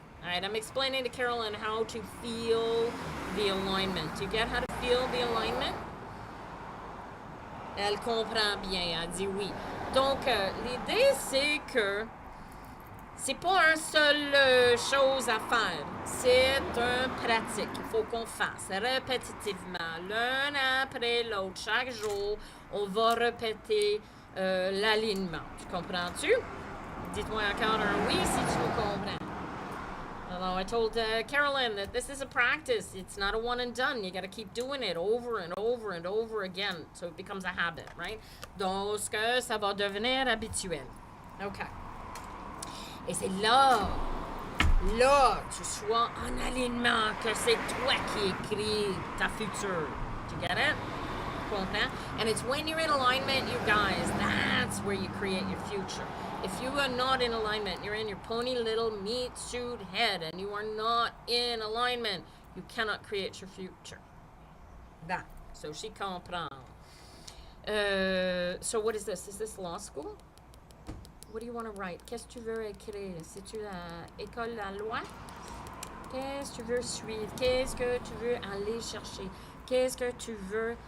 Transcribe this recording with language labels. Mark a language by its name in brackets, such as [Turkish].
[English] All right, I'm explaining to Carolyn how to feel the alignment. Do you get how to feel the alignment? [French] Elle comprend bien, elle dit oui. Donc, l'idée, c'est que c'est pas une seule chose à faire. C'est une pratique. Il faut qu'on fasse répétitivement, l'un après l'autre. Chaque jour, on va répéter l'alignement. Tu comprends-tu? Dites-moi encore un oui si tu le comprends. [English] Although I told Carolyn that this is a practice. It's not a one and done. You got to keep doing it over and over and over again. So it becomes a habit, right? [French] Donc, ça va devenir habituel. OK. Et c'est là, tu sois en alignement, que c'est toi qui écris ta future. [English] Do you get it? [French] Comprends? [English] And it's when you're in alignment, you guys, that's where you create your future. If you are not in alignment, you're in your pony little meat suit head, and you are not in alignment, you cannot create your future. That. So she comprend. So what is this? Is this law school? What do you want to write? [French] Qu'est-ce que tu veux écrire? C'est-tu l'école de la loi? Qu'est-ce que tu veux suivre? Qu'est-ce que tu veux aller chercher? Qu'est-ce que tu veux?